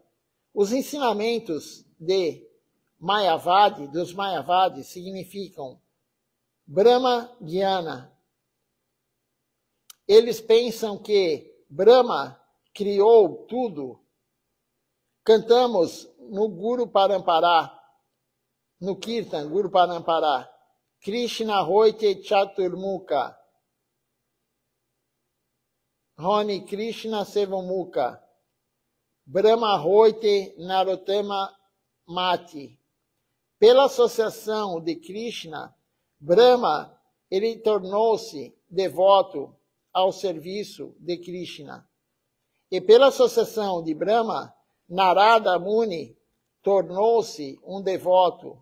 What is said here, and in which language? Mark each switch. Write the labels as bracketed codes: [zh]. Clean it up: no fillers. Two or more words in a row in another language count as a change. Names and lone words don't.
[pt] Os ensinamentos de Mayavadi, dos Mayavadis, significam Brahma Jnana. Eles pensam que Brahma criou tudo. Cantamos no Guru Parampara, no Kirtan, Guru Parampara, [bn] কৃষ্ণ হৈতে চতুর্মুখ, রনি কৃষ্ণ সেবামুখ, ব্রহ্মা হৈতে নরোত্তম মতি. [pt] Pela associação de Krishna, Brahma, ele tornou-se devoto ao serviço de Krishna. E pela associação de Brahma, Narada Muni tornou-se um devoto.